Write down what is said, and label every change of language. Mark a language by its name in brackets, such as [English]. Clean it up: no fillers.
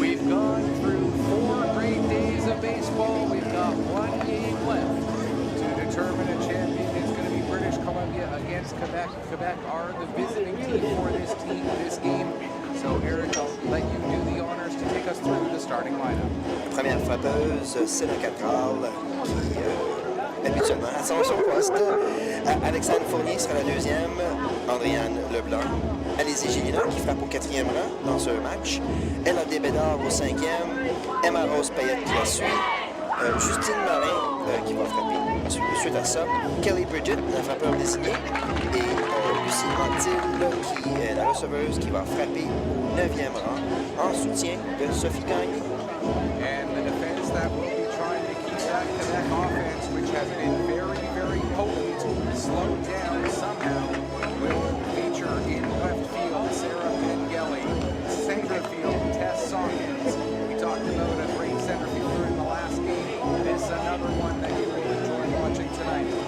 [English] We've gone through 4 great days of baseball. We've got 1 game left to determine a champion. It's going to be British Columbia against Quebec. Quebec are the visiting team for this game. So Eric, I'll let you do the honors to take us through the starting lineup. [French] Première frappeuse, c'est la Catral qui habituellement à son poste. Alexandre Fournier sera la deuxième. Andréane Leblanc. Alizé Gélina qui frappe au 4e rang dans ce match. Ella Débédard au 5e. Emma Rose Payette qui la suit. Justine Marin qui va frapper suite à ça. Kelly Bridget, la frappeur désignée. Et Lucie Antille qui est la receveuse qui va frapper au 9e rang en soutien de Sophie Gagné. [English] And the defense that will be trying to keep that Quebec offense, which has been very, very potent, slowed down somehow, will feature in left field Sarah Pengelly, center field Tess Sawkins. We talked about a great center fielder in the last game. This is another one that you will enjoy watching tonight.